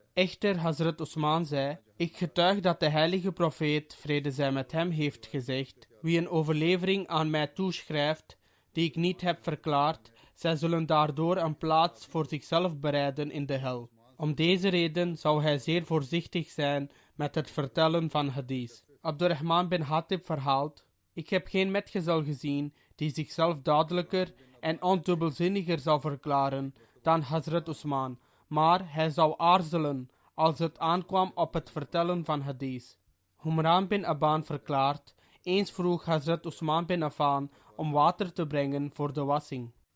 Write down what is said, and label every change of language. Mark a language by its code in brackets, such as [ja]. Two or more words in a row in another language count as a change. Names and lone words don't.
[nl] Echter, Hazrat Usman zei: ik getuig dat de heilige profeet, vrede zij met hem, heeft gezegd: wie een overlevering aan mij toeschrijft die ik niet heb verklaard, zij zullen daardoor een plaats voor zichzelf bereiden in de hel. Om deze reden zou hij zeer voorzichtig zijn met het vertellen van hadith. Abdurrahman bin Hatib verhaalt: ik heb geen metgezel gezien die zichzelf duidelijker en ondubbelzinniger zou verklaren dan Hazrat Usman, maar hij zou aarzelen als het aankwam op het vertellen van hadith. Humran bin Aban verklaart: eens vroeg Hazrat Usman bin Affan om water te brengen voor de wassing.